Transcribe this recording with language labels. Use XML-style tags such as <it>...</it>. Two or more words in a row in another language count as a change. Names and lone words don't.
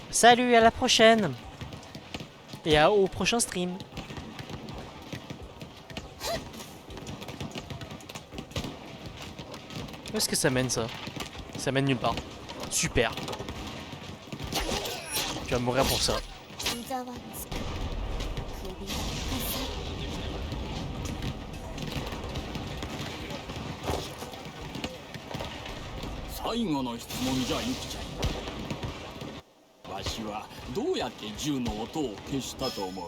<fr>Salut, à la prochaine. Et au prochain stream. Où est-ce que ça mène ça? C'est Ça mène nulle part. Super. Tu vas mourir pour ça.</fr> <ja>ざわつく首が最後の質問じゃユキちゃん。わしはどうやって銃の音を消したと思う？</ja>